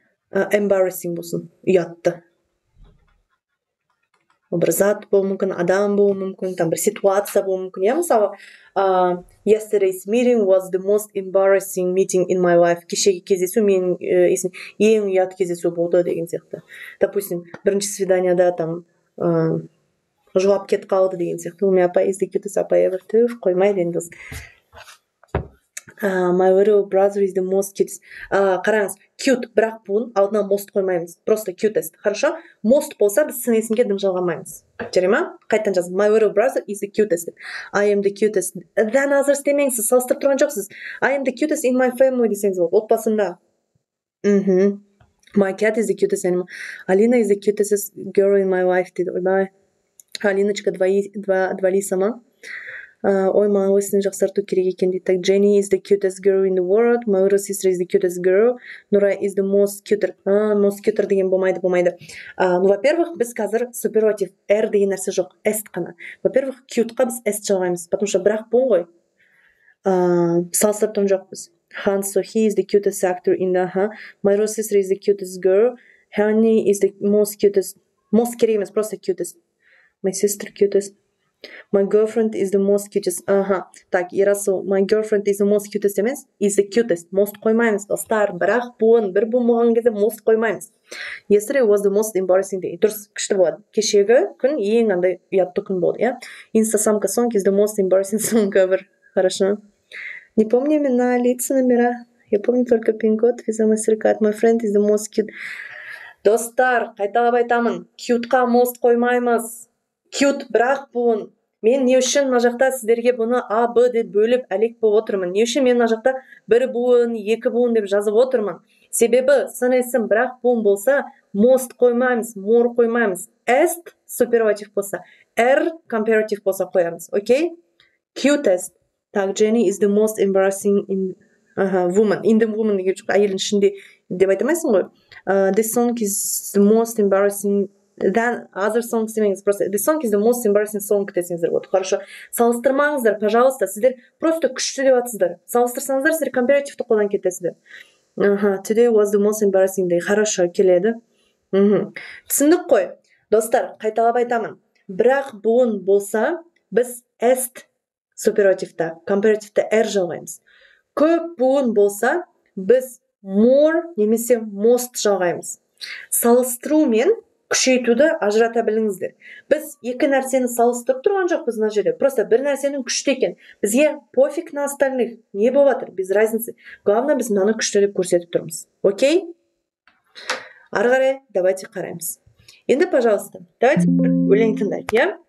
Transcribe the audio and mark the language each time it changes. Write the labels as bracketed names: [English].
[English] Embarrassing [Kazakh] болсын. Ұятты. бір зат болуы мүмкін, адам болуы мүмкін, [Russian] там [Kazakh] бір ситуация болуы мүмкін. Иә, мысалы, [English] yesterday's meeting was the most embarrassing meeting in my life. [Kazakh] Кешегі кездесу менің ең ұят кездесу болды деген сияқты. [Russian] Допустим, [Kazakh] бірінші свиданияда там жылап кетіп қалды деген сияқты. [Russian] У меня [English] апа is the cutest апа ever. [Kazakh] Түф, қоймайды енді. [English] My little brother is the most cutest. [Kazakh] Қараңыз, cute, бірақ бұның алдына most қоймаймыз. [Russian] Просто [Kazakh] cutest. [Russian] Хорошо? [Kazakh] Most болса, біз сын есімге дым жалғамаймыз. Жарай ма? Қайтадан жазып. [English] My little brother is the cutest. I am the cutest. [Russian] Да, [Kazakh] назар істемеңіз, салыстырып тұрған жоқсыз. [English] I am the cutest in my family десеңіз болады. [Kazakh] Отбасында. [English] My cat is the cutest animal. Alina is the cutest girl in my life. [Russian] Ойбай. Алиночка, двали сама. [Kazakh] Ой, маған осыны жақсарту керек екен дейді. [Russian] Так, [English] Jenny is the cutest girl in the world. My little sister is the cutest girl. Нура is the most cuter. [Kazakh] Most cuter деген болмайды. [Russian] Ну, во-первых, [Kazakh] біз қазір суперлатив R деген нәрсе жоқ. S қана. [Russian] Во-первых, [Kazakh] cute-қа біз S жалғаймыз. [Russian] Потому что [Kazakh] бірақ бұл ғой. Салыстырып тұрған жоқпыз. [English] Han, so he is the cutest actor in the... My little sister is the cutest girl. Honey is the most cutest. [Kazakh] Most керек емес, [Russian] просто [Kazakh] cutest. [English] My sister cutest. My girlfriend is the most cutest. [Russian] Так, [English] Ерасыл, my girlfriend is the most cutest [Kazakh] емес, [English] is the cutest. [Kazakh] Most қоймаймыз, достар. Бірақ бір болған кезде most қоймаймыз. [English] Yesterday was the most embarrassing day. [Kazakh] Дұрыс, күшті болады. Кешегі күн ең андай ұятты күн болды, иә? [English] Instasamka song is the most embarrassing song ever. [Russian] Хорошо. Не помню имена, лица, номера. Я помню только пин-код, виза MasterCard. [English] My friend is the most cute. [Kazakh] Достар, қайталап айтамын. Cute-қа most қоймаймыз. Cute, бірақ бұн. Мен не үшін мына жақта сіздерге бұны А, Б деп бөліп әлек болып отырмын. Не үшін мен мына жақта бір буын, екі буын деп жазып отырмын. Себебі сын есім бірақ буын болса, most қоймаймыз, more қоймаймыз. S суперлатив болса, R comparative болса қоямыз. [Russian] Окей? [English] Cutest. [Russian] Так, [English] Jenny is the most embarrassing woman. [Kazakh] In the woman деген жоқ, әйелдің ішінде деп айтамайсың ғой. [English] This song is the most embarrassing. Then other songs [Kazakh] демеңіз, [English] просто this song is the most embarrassing song [Kazakh] десеңіздер болады. [Russian] Хорошо. [Kazakh] Салыстырмаңыздар, [Russian] пожалуйста. [Kazakh] Сіздер [Russian] просто [Kazakh] күшті деп атсыздар. Салыстырсаңыздар, сіздер компаративті қолдан кетесіздер. [English] Today was the most embarrassing day. [Russian] Хорошо, [Kazakh] келеді. Түсіндік қой. Достар, қайталап айтамын. Бірақ буын болса, біз est суперативті, компаративті R жалғаймыз. Көп буын болса, біз more немесе most жалғаймыз. Салыстыру мен күшейтуді ажырата біліңіздер. Біз екі нәрсені салыстырып тұрған жоқпыз мына жерде. [Russian] Просто [Kazakh] бір нәрсенің күшті екен. Бізге [Russian] пофиг на остальных. [Kazakh] Не болатыр, [Russian] без разницы. Главное, [Kazakh] біз мынаны күшті деп көрсетіп тұрмыз. [Russian] Окей? [Kazakh] Ары қарай, [Russian] давайте [Kazakh] қараймыз. Енді, [Russian] пожалуйста, давайте [Kazakh] өлең тыңдайық, иә?